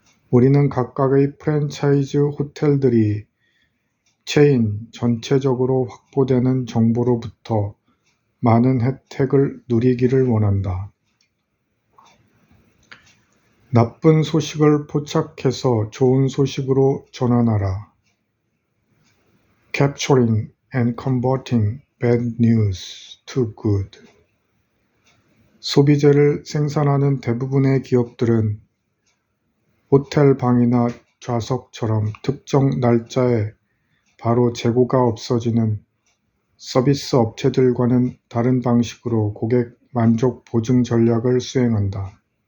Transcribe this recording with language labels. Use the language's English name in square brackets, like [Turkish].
[Korean] 우리는 각각의 프랜차이즈 호텔들이 체인 전체적으로 확보되는 정보로부터 많은 혜택을 누리기를 원한다. 나쁜 소식을 포착해서 좋은 소식으로 전환하라. [English] Capturing and converting bad news to good. [Korean] 소비재를 생산하는 대부분의 기업들은 호텔 방이나 좌석처럼 특정 날짜에 바로 재고가 없어지는 서비스 업체들과는 다른 방식으로 고객 만족 보증 전략을 수행한다.